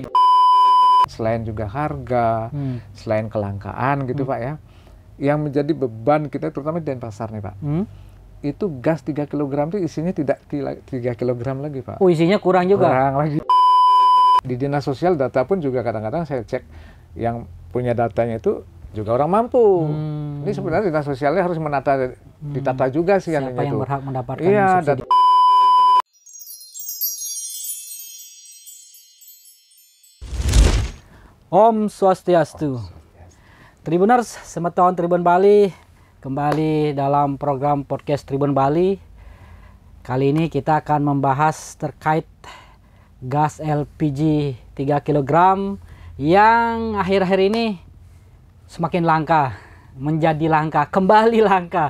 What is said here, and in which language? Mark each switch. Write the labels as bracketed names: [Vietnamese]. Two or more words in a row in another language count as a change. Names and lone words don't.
[Indonesian] Selain juga harga, selain kelangkaan gitu Pak ya, yang menjadi beban kita terutama di Denpasar nih Pak, itu gas 3 kg itu isinya tidak 3 kg lagi Pak. Oh, isinya kurang juga? Kurang lagi. Di dinas sosial data pun juga kadang-kadang saya cek yang punya datanya itu juga orang mampu. Ini sebenarnya dinas sosialnya harus ditata juga sih. Siapa yang berhak mendapatkan subsidi? Om Swastiastu. Tribuners, selamat tahun Tribun Bali. Kembali dalam program podcast Tribun Bali. Kali ini kita akan membahas terkait gas LPG 3 kg yang akhir-akhir ini semakin langka, menjadi langka, kembali langka.